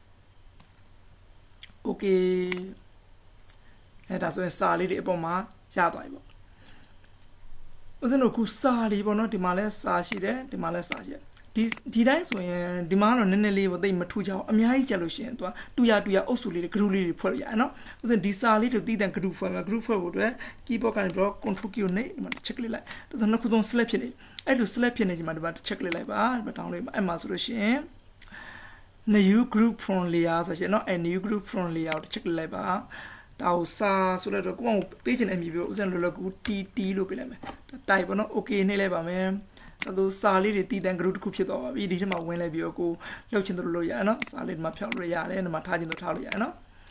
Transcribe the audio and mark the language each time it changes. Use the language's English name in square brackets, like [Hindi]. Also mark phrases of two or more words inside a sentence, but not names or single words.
[Burmese] okay ဒါဆိုရင်စာလေးတွေအပေါ်မှာရသွားပြီပေါ့ဦးဇင်းတို့ခုစာလေးပေါ့နော်ဒီမှာလဲစာရှိတယ်ဒီမှာလဲစာရှိတယ်ဒီတိုင်းဆိုရင်ဒီမှာတော့နည်းနည်းလေးပေါ့တိတ် မထူကြအောင်အများကြီးကြလို့ရှိရင်သူကတူရအုပ်စုလေးတွေ group လေးတွေဖွဲ့ရအောင်နော်ဦးဇင်းဒီစာလေးတွေတည်တံ group ဖွဲ့မယ် group ဖွဲ့ ဖို့အတွက် keyboard ကနေပြီးတော့ [English] control key [Burmese] ကိုနှိပ်ဒီမှာ check လေးလိုက်ဒါဆိုနှစ်ခုဆုံး select ဖြစ်နေအဲ့လို select ဖြစ်နေချိန်မှာဒီမှာ check လေးလိုက်ပါဒီမှာတောင်းလေးအဲ့မှာဆိုလို့ရှိရင် [English] new group from layer [Burmese] ဆိုရှင်နော်အဲ့ [English] new group from layer [Burmese] ကို check လိုက်ပါဒါကိုစာဆိုတော့ကိုယ့်ကိုပေးချင်တဲ့အမည်ပြောဦးဇင်းလောလောကူ TT လို့ပြလိုက်မယ် type ပေါ့နော် okay နှိပ်လိုက်ပါမယ်ဒါဆိုစာလေးတွေတည်တံ group တစ်ခုဖြစ်သွားပါပြီဒီထဲမှာဝင်လိုက်ပြီးတော့ကိုလှုပ်ချင်တယ်လို့ရရနော်စာလေးဒီမှာဖြောက်လို့ရတယ်ဒီမှာထားချင်တယ်ထားလို့ရရနော်